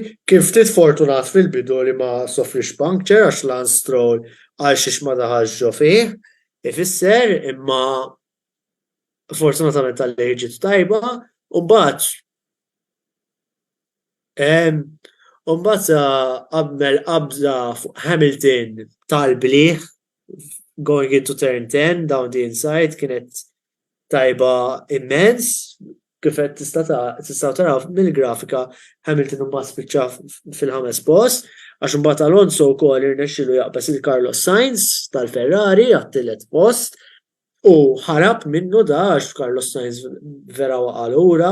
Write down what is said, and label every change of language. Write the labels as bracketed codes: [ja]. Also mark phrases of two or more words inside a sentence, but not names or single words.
[mt] Kien ftit fortunat fil-bidu li ma sofrix puncture għax Lance Stroll għal xiex ma daħalx ġo fih, ifisser imma fortunatament tal-leġit tajba u mbagħad qabel qabża fuq Hamilton tal-bliħ [en] going into turn 10 down the inside [mt] kienet tajba immens kif qed tistgħu taraw mill-grafika Hamilton mbagħad spiċċa fil-5 post għax imbagħad Alonso wkoll irnexxielu jaqbes il-Carlos Sainz tal-Ferrari għat-tielet post u ħarab minnu da għax Carlos Sainz vera waqa' lura.